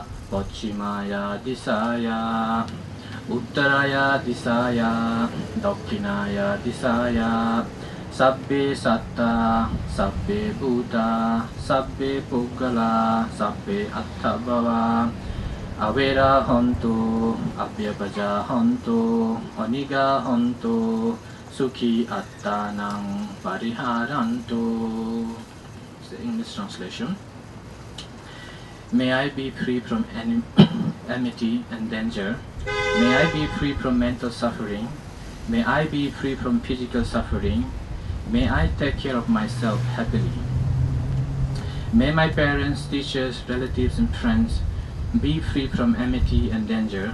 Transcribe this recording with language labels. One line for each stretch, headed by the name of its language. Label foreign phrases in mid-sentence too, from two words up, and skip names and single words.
Pali: Pochimaya disaya, Uttaraya disaya, Dakkinaya disaya, Sabbe satta, sabbe buddha, sabbe puggala, sabbe attabhava, avera hontu, abhyapaja hontu, aniga hontu, sukhi attanang pariharantu.
English: It's the English translation. May I be free from enmity and danger. May I be free from mental suffering. May I be free from physical suffering. May I take care of myself happily. May my parents, teachers, relatives, and friends be free from enmity and danger.